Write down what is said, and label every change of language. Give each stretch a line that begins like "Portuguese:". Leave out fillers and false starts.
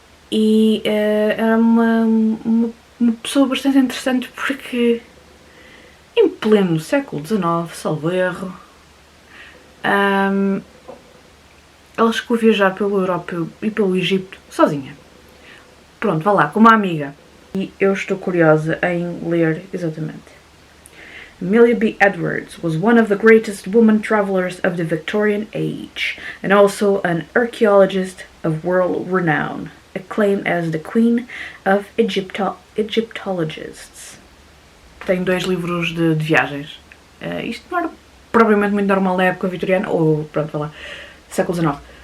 Portuguese: E era uma pessoa bastante interessante porque, em pleno século XIX, salvo erro, ela chegou a viajar pela Europa e pelo Egito sozinha. Pronto, vá lá, com uma amiga. E eu estou curiosa em ler exatamente.
English: Amelia B. Edwards was one of the greatest woman travelers of the Victorian age, and also an archaeologist of world renown, acclaimed as the Queen of Egyptologists.
Portuguese: Tem 2 livros de viagens. Isto não era provavelmente muito normal na época vitoriana, ou pronto, vai lá, século XIX.